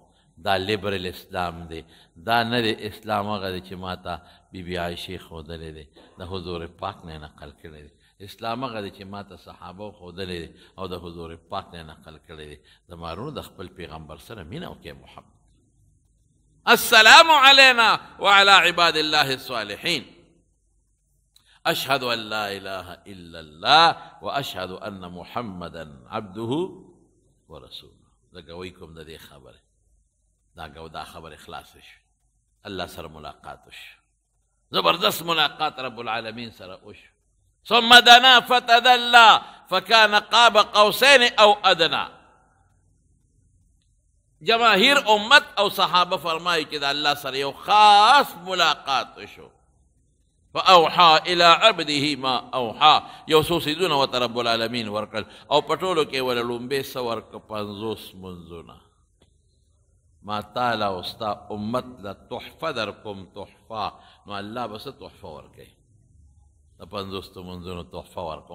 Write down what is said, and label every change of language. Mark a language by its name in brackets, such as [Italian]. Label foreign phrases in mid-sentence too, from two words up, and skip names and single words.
[Pashto] دا لیبرل اسلام دی، دا نه دی اسلام هغه دی چې ما ته بیبي عایشې ښودلی دی، د حضور پاک نه یې نقل کړی دی. اسلام هغه دی چې ما ته صحابه ښودلی دی او د حضور پاک نه یې نقل کړی دی. زما وروڼو د خپل پیغمبر سره مینه وکړئ، محبت. [Arabic] السلام علينا وعلى عباد الله الصالحين أشهد أن لا إله إلا الله وأشهد أن محمدا عبده ورسوله. [Pashto] لګوي د دې خبره دا خبر اخلاص شي، الله سره ملاقات وشي، زبردست ملاقات [Arabic] رب العالمین [Pashto] سره وشي. [Arabic] ثم دنا فتدلى فكان قاب قوسين او ادنى. [Pashto] جماهیر امت او صحابه فرمایي چې د الله سره یو خاص ملاقات وشو. [Arabic] فاوحى الى عبده ما اوحى. [Pashto] یو څو څیزونه ورته [Arabic] رب العالمین [Pashto] ورکړل او په ټولو کې ول لومبې څه ورکړه 50 منځونه. ما تعالی او ستا امت له تحفه در کوم تحفه. نو الله به څه تحفه ورکوي؟ د 50 منځونو تحفه ورکوم.